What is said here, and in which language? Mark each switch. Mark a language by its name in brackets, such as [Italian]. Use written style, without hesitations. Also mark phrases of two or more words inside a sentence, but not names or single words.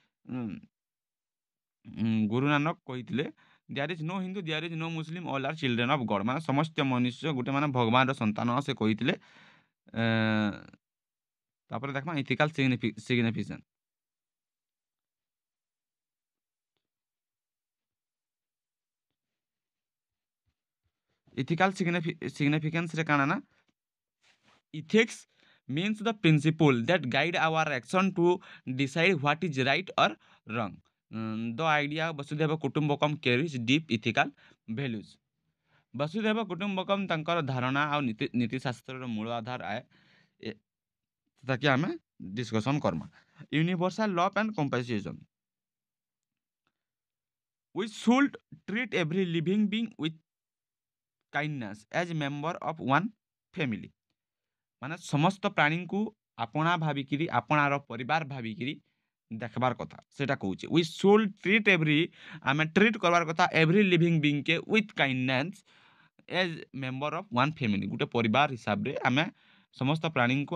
[Odia] ଗୁରୁ ନାନକ କହିଥିଲେ [English] there is no Hindu there is no Muslim all are children of God [Odia] ମାନେ ସମସ୍ତ ମନୁଷ୍ୟ ଗୋଟେ ମାନେ ଭଗବାନର ସନ୍ତାନ ସେ କହିଥିଲେ ତାପରେ ଦେଖମା [English] ethical signification ethical significance-re [Odia] କାଣା ନା [English] ethics means the principle that guide our action to decide what is right or wrong. The idea of Vasudhaiva Kutumbakam carries deep ethical values. [Odia] ବସୁଧୈବ କୁଟୁମ୍ବକମ୍ ତାଙ୍କର ଧାରଣା ଆଉ ନୀତିଶାସ୍ତ୍ରର ମୂଳ ଆଧାର ଆଏ ତାକି ଆମେ ଡିସ୍କସନ୍ କର୍ମା [English] universal love and compassion we should treat every living being with kindness as member of one family [Odia] ମାନେ ସମସ୍ତ ପ୍ରାଣୀଙ୍କୁ ଆପଣା ଭାବିକିରି ଆପଣାର ପରିବାର ଭାବିକିରି ଦେଖବାର୍ କଥା ସେଟା କହୁଛେ [English] we should treat [Odia] ଆମେ ଟ୍ରିଟ୍ କରବାର୍ କଥା [English] every living beingke with kindness as member of one family [Odia] ଗୋଟେ ପରିବାର ହିସାବରେ ଆମେ ସମସ୍ତ ପ୍ରାଣୀଙ୍କୁ